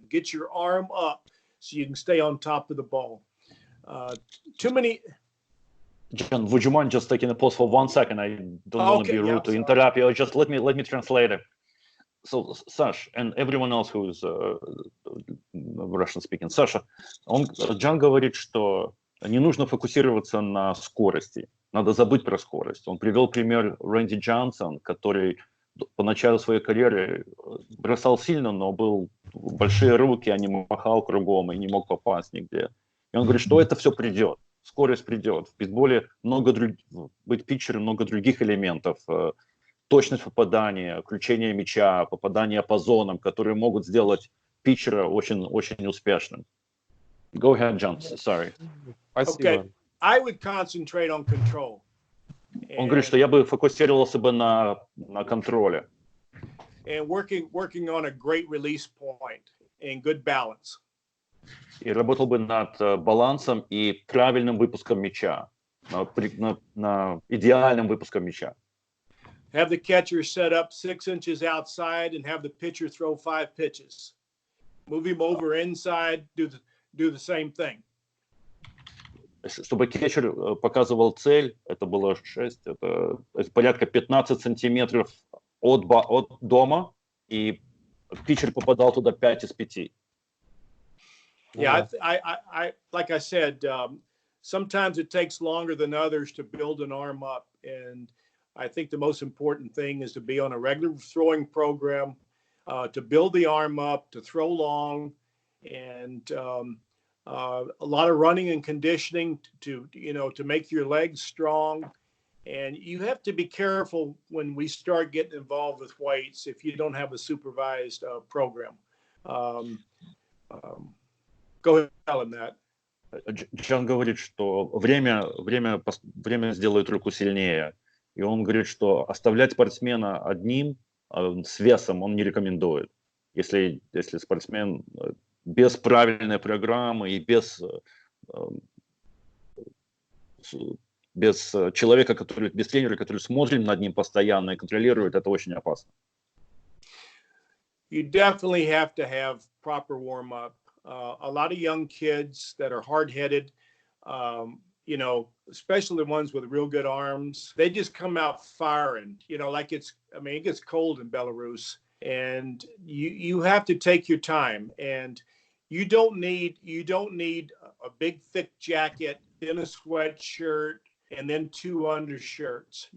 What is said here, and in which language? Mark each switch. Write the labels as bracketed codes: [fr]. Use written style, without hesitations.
[en] Get your arm up so you can stay on top of the ball. Too many. John, would you mind just taking a pause for 1 second? I don't want to be rude to interrupt you. Just let me translate it. So, Sash, and everyone else who is Russian speaking. [ru] Саша, Джон говорит, что не нужно фокусироваться на скорости. Надо забыть про скорость. Он привел пример Рэнди Джонсон, который по началу своей карьеры бросал сильно, но был большие руки, а не махал кругом и не мог попасть нигде. И он говорит, что это все придет. Скорость придет. В бейсболе быть питчером много других элементов. точность попадания, включение мяча, попадание по зонам, которые могут сделать питчера очень успешным. [en] Go ahead, John. Sorry. [ru] Спасибо. [en] Okay, I would concentrate on control. [ru] Он говорит, что я бы фокусировался бы на контроле. [en] And working on a great release point and good balance. [ru] И работал бы над балансом и правильным выпуском мяча, на идеальным выпуском мяча. [en] Have the catcher set up 6 inches outside and have the pitcher throw 5 pitches. Move him over inside, do the same thing. [ru] Чтобы кетчер показывал цель, это было 6, это порядка 15 сантиметров от дома, и питчер попадал туда 5 из 5. [en] Yeah, I like I said, sometimes it takes longer than others to build an arm up, and I think the most important thing is to be on a regular throwing program, to build the arm up, to throw long, and a lot of running and conditioning to make your legs strong. And you have to be careful when we start getting involved with weights if you don't have a supervised program. Go ahead, tell him that. [ru] Джон говорит, что время сделает руку сильнее. И он говорит, что оставлять спортсмена одним с весом он не рекомендует. Если спортсмен без правильной программы и без человека, без тренера, который смотрит над ним постоянно и контролирует, это очень опасно. [en] You definitely have to have proper warm-up. A lot of young kids that are hard-headed, especially the ones with real good arms, they just come out firing, like it gets cold in Belarus, and you have to take your time, and you don't need a big thick jacket, then a sweatshirt, and then 2 undershirts.